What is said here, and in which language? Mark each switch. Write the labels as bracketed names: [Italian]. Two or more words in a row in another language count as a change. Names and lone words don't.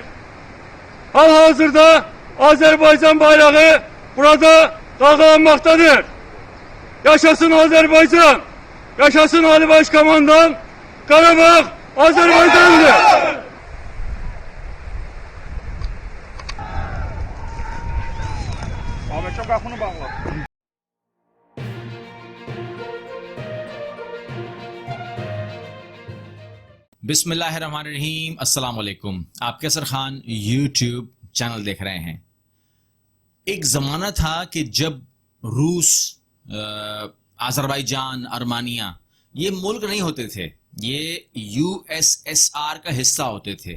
[Turkish] Hal-hazırda Azerbaycan bayrağı burada dalgalanmaktadır. Yaşasın Azerbaycan, yaşasın Ali Başkomandan, Karabağ Azerbaycan'dır. Ahmet çok aklını bağla. [Arabic] بسم الله الرحمن الرحيم، السلام عليكم. [Hindi] आप कैसर खान यूट्यूब चैनल देख रहे हैं। एक ज़माना था कि जब रूस, आज़रबाईजान, आर्मानिया ये मुल्क नहीं होते थे, ये यूएसएसआर का हिस्सा होते थे।